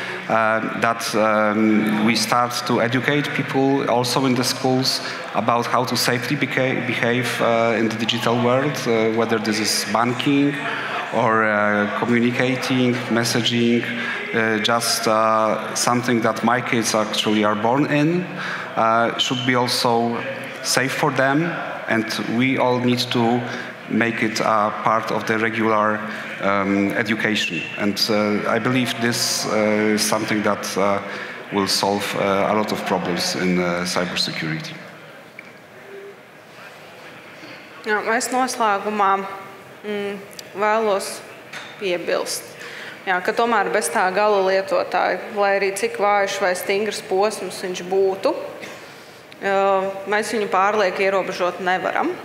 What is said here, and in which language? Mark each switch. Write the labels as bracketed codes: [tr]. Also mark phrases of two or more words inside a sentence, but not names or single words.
[en] We start to educate people also in the schools about how to safely behave in the digital world, whether this is banking or communicating, messaging, just something that my kids actually are born in, should be also safe for them, and we all need to make it a part of the regular education. And I believe this is something that will solve a lot of problems in cybersecurity. [lv] Jā, es noslēgumā vēlos piebilst, ka tomēr bez tā gala lietotāja, lai arī cik vājš vai stingrs posms viņš būtu, mēs viņu pārlieku ierobežot nevaram.